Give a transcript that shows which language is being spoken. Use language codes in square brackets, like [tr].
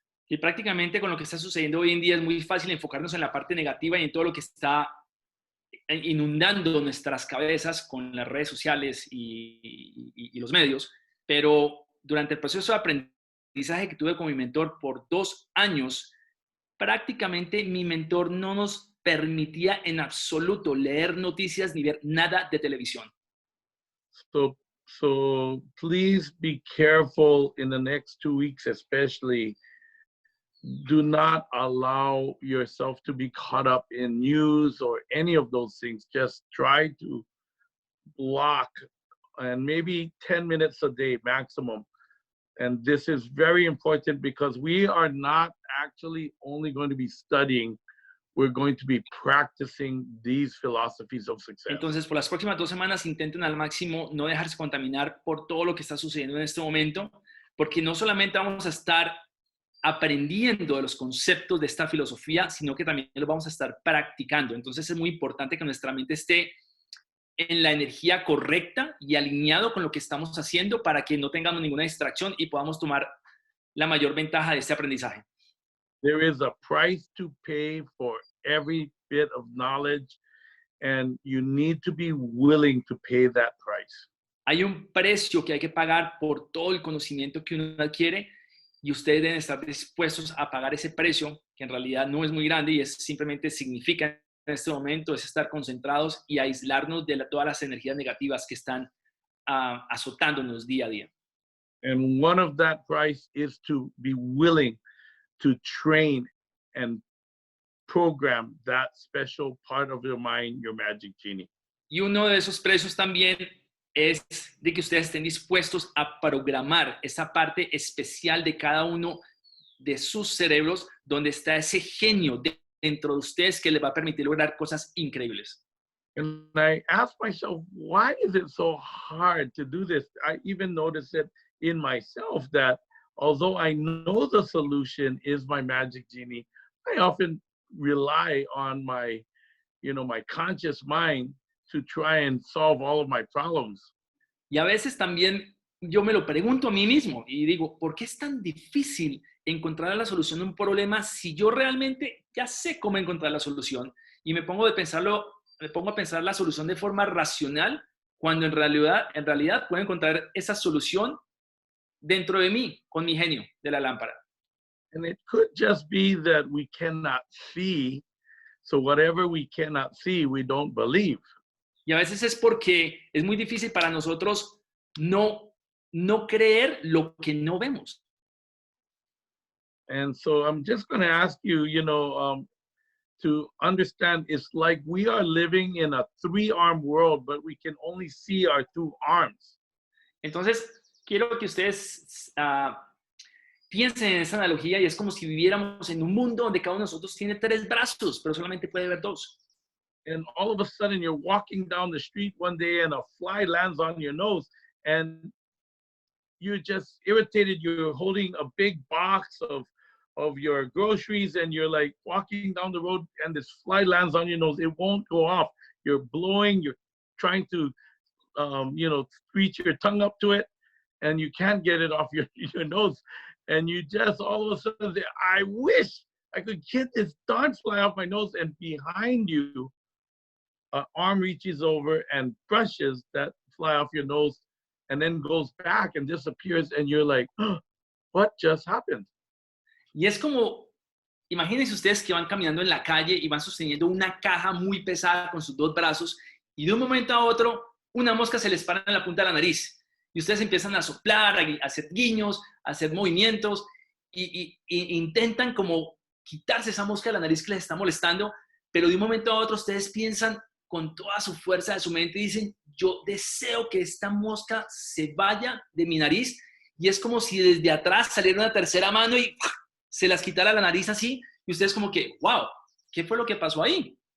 [es] Y prácticamente con lo que está sucediendo hoy en día es muy fácil enfocarnos en la parte negativa y en todo lo que está inundando nuestras cabezas con las redes sociales y los medios, pero durante el proceso de aprendizaje que tuve con mi mentor por 2 años, prácticamente mi mentor no nos permitía en absoluto leer noticias ni ver nada de televisión. [en] So please be careful in the next 2 weeks, especially. Do not allow yourself to be caught up in news or any of those things. Just try to block, and maybe 10 minutes a day maximum. And this is very important because we are not actually only going to be studying, we're going to be practicing these philosophies of success. [es] Entonces, por las próximas 2 semanas intenten al máximo no dejarse contaminar por todo lo que está sucediendo en este momento, porque no solamente vamos a estar aprendiendo de los conceptos de esta filosofía, sino que también lo vamos a estar practicando. Entonces es muy importante que nuestra mente esté en la energía correcta y alineado con lo que estamos haciendo para que no tengamos ninguna distracción y podamos tomar la mayor ventaja de este aprendizaje. [en] There is a price to pay for every bit of knowledge, and you need to be willing to pay that price. [es] Hay un precio que hay que pagar por todo el conocimiento que uno adquiere y ustedes deben estar dispuestos a pagar ese precio, que en realidad no es muy grande y es simplemente significa en este momento es estar concentrados y aislarnos de todas las energías negativas que están azotándonos día a día. [en] And one of that price is to be willing to train and program that special part of your mind, your magic genie. [es] Y uno de esos precios también es de que ustedes estén dispuestos a programar esa parte especial de cada uno de sus cerebros, donde está ese genio dentro de ustedes que les va a permitir lograr cosas increíbles. [en] And I asked myself, why is it so hard to do this? I even noticed it in myself that although I know the solution is my magic genie, I often rely on my, my conscious mind to try and solve all of my problems. [es] Y a veces también yo me lo pregunto a mí mismo y digo, ¿por qué es tan difícil encontrar la solución de un problema si yo realmente ya sé cómo encontrar la solución? Y me pongo a pensar la solución de forma racional, cuando en realidad puedo encontrar esa solución dentro de mí, con mi genio de la lámpara. [en] And it could just be that we cannot see. So whatever we cannot see, we don't believe. [es] Y a veces es porque es muy difícil para nosotros no creer lo que no vemos. [en] And so I'm just going to ask you, to understand it's like we are living in a 3-armed world, but we can only see our 2 arms. [es] Entonces, quiero que ustedes piensen en esa analogía y es como si viviéramos en un mundo donde cada uno de nosotros tiene 3 brazos, pero solamente puede ver 2. [en] And all of a sudden you're walking down the street one day and a fly lands on your nose and you're just irritated. You're holding a big box of your groceries and you're like walking down the road and this fly lands on your nose. It won't go off. You're blowing, you're trying to, reach your tongue up to it and you can't get it off your nose. And you just all of a sudden say, I wish I could get this darn fly off my nose. And behind you, an arm reaches over and brushes that fly off your nose and then goes back and disappears. And you're like, oh, what just happened? [es] Y es como, imagínense ustedes que van caminando en la calle y van sosteniendo una caja muy pesada con sus 2 brazos y de un momento a otro una mosca se les para en la punta de la nariz y ustedes empiezan a soplar, a hacer guiños, a hacer movimientos y intentan como quitarse esa mosca de la nariz que les está molestando, pero de un momento a otro ustedes piensan con toda su fuerza de su mente y dicen, yo deseo que esta mosca se vaya de mi nariz, y es como si desde atrás saliera una tercera mano y se las quitara la nariz así, y ustedes como que, wow, ¿qué fue lo que pasó ahí?